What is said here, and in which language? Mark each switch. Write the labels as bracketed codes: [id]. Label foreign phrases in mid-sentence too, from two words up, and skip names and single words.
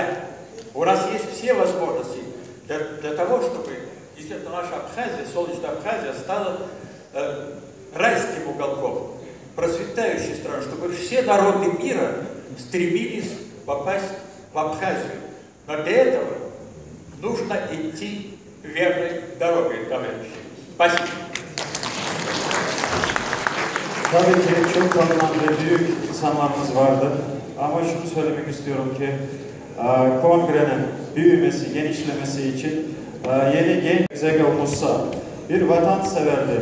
[ru] У нас есть все возможности для того, чтобы действительно наша Абхазия, солнечная Абхазия, стала райским уголком, процветающей страной, чтобы все народы мира стремились попасть в Абхазию. Но для этого нужно идти [tr] vermek devam etmeliyiz. Başka. Tabii ki çok tanınan ve büyük insanlarımız vardır. Ama şunu söylemek istiyorum ki kongrenin büyümesi, genişlemesi için yeni genç Egzekov Musa bir vatanseverdir.